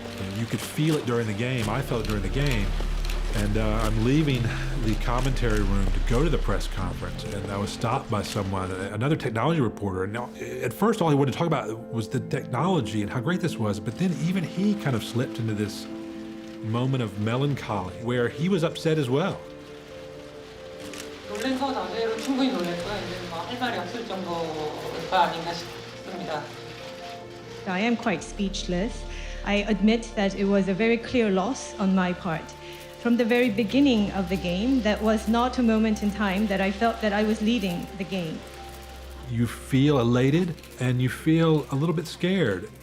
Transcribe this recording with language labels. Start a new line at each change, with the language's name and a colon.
English: And you could feel it during the game. I felt it during the game. And I'm leaving the commentary room to go to the press conference, and I was stopped by someone, another technology reporter. And at first, all he wanted to talk about was the technology and how great this was. But then even he kind of slipped into this moment of melancholy where he was upset as well.
Korean: 놀란 건 아니에요. 충분히 놀랬고요. 이제 할 말이 없을 정도가 아닌가 싶어요.
English: I am quite speechless. I admit that it was a very clear loss on my part. From the very beginning of the game, that was not a moment in time that I felt that I was leading the game. You feel elated and you feel a little bit scared.